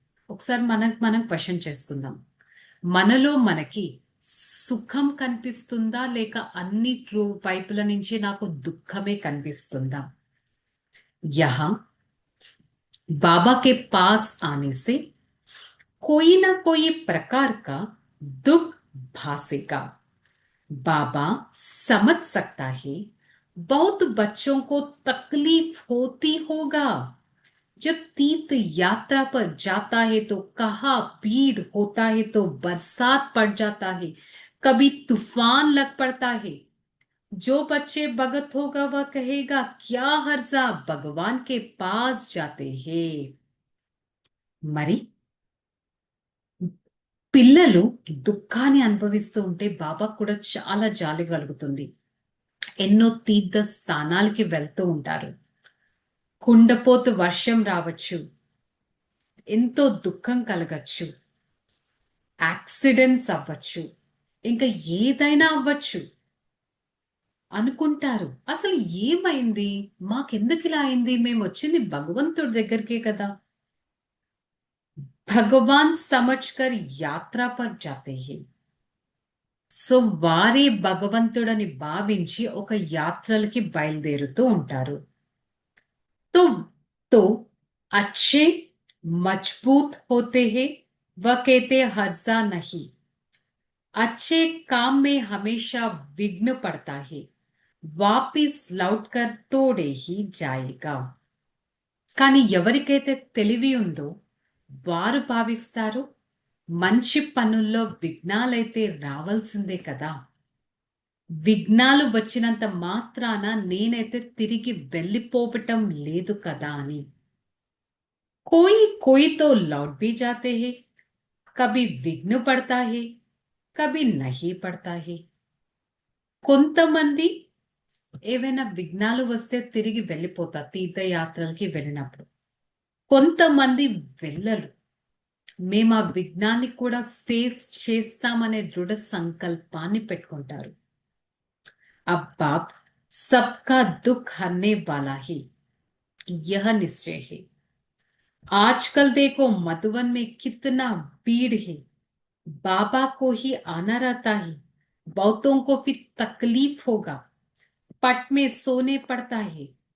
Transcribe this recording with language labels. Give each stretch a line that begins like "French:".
Telugu: ఒకసారి మనం క్వశ్చన్ చేసుకుందాం, మనలో మనకి సుఖం కనిపిస్తుందా లేక అన్ని వైపుల నుంచి నాకు దుఃఖమే కనిపిస్తుందా?
Hindi: यहाँ बाबा के पास आने से कोई ना कोई प्रकार का दुख भासेगा. बाबा समझ सकता है बहुत बच्चों को तकलीफ होती होगा. जब तीर्थ यात्रा पर जाता है तो कहाँ भीड़ होता है तो बरसात पड़ जाता है, कभी तूफान लग पड़ता है. जो बच्चे भगत होगा वह कहेगा क्या हर्जा भगवान के पास जाते हैं.
Telugu: మరి పిల్లలు దుఃఖాన్ని అనుభవిస్తూ ఉంటే బాబాకు కూడా చాలా జాలి కలుగుతుంది. ఎన్నో తీర్థ స్థానాలకి వెళ్తూ ఉంటారు. కుండపోతు వర్షం రావచ్చు, ఎంతో దుఃఖం కలగచ్చు, యాక్సిడెంట్స్ అవ్వచ్చు, ఇంకా ఏదైనా అవ్వచ్చు. అనుకుంటారు అసలు ఏమైంది, మాకెందుకు ఇలా అయింది, మేము వచ్చింది భగవంతుడి దగ్గరికే కదా.
Hindi: భగవాన్ సమజ్కర్ యాత్ర పర్ జాతే హై.
Telugu: సో వారే భగవంతుడని భావించి ఒక యాత్రలకి బయలుదేరుతూ ఉంటారు.
Hindi: तो तो अच्छे मजबूत होते हैं, वह कहते हर्जा नहीं. अच्छे काम में हमेशा विघ्न पड़ता है, वापिस लौटकर तोड़े ही जाएगा.
Telugu: కానీ ఎవరికైతే తెలివి ఉందో వారు భావిస్తారు మంచి పనుల్లో విఘ్నాలైతే రావాల్సిందే కదా, విఘ్నాలు వచ్చినంత మాత్రాన నేనైతే తిరిగి వెళ్ళిపోవటం లేదు కదా అని.
Hindi: कोई कोई तो लौट भी जाते हैं, कभी विघ्न पड़ता है कभी नहीं पड़ता है.
Telugu: కొంతమంది ఏవైనా విఘ్నాలు వస్తే తిరిగి వెళ్ళిపోతారు తీర్థయాత్రలకి వెళ్ళినప్పుడు. కొంతమంది వెళ్ళరు, మేము ఆ విఘ్నాన్ని కూడా ఫేస్ చేస్తామనే దృఢ సంకల్పాన్ని పెట్టుకుంటారు.
Hindi: अब बाप सबका दुख हरने वाला है, यह निश्चय है. आजकल देखो मधुवन में कितना भीड़ है, बाबा को ही आना रहता है, बहुतों को फिर तकलीफ होगा, पट में सोने पड़ता है.